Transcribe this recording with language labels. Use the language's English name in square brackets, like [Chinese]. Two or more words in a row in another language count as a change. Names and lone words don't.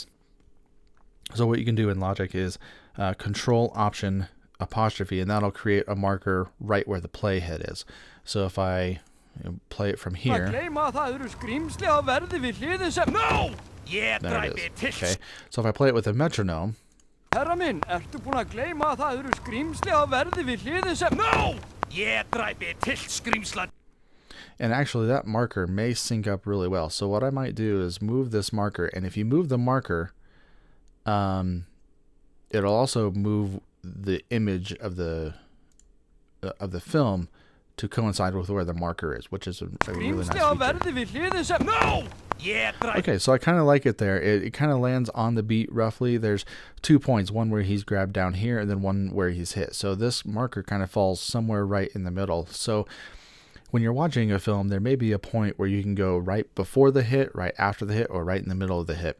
[English] So what you can do in Logic is Control Option apostrophe, and that'll create a marker right where the playhead is. So if I play it from here. No! [Icelandic] Ég [English] There [Icelandic] dræpi [English] it is. [Icelandic] til [English] Okay. So if I play it with a metronome, [Icelandic] Herra minn, ertu búinn að gleyma að það eru skrýmsli á verði við hliðið sem... No! Ég dræpi til skrýmsla. [English] and actually that marker may sync up really well. So what I might do is move this marker, and if you move the marker, it'll also move the image of the film to coincide with where the marker is, which is a really nice [Icelandic] Skrýmsli á [English] feature. [Icelandic] verði við hliðið sem... No! Ég dræpi... [English] Okay, so I kind of like it there. It kind of lands on the beat roughly. There's 2 points, one where he's grabbed down here and then one where he's hit. So this marker kind of falls somewhere right in the middle. So when you're watching a film, there may be a point where you can go right before the hit, right after the hit, or right in the middle of the hit.